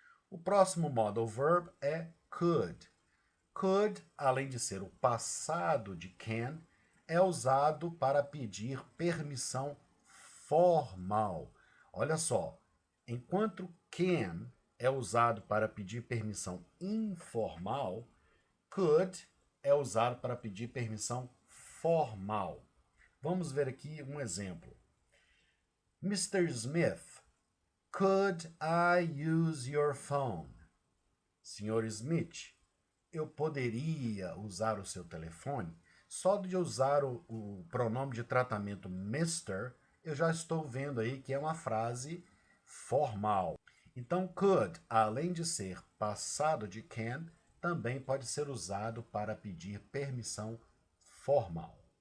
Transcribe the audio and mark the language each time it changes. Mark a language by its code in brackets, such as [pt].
[pt] O próximo modal verb é could. Could, além de ser o passado de can, é usado para pedir permissão formal. Olha só, enquanto can é usado para pedir permissão informal, could é usado para pedir permissão formal. Vamos ver aqui um exemplo. [en] Mr. Smith, could I use your phone? [pt] Senhor Smith, eu poderia usar o seu telefone? Só de usar o pronome de tratamento Mr., eu já estou vendo aí que é uma frase formal. Então, could, além de ser passado de can, também pode ser usado para pedir permissão formal.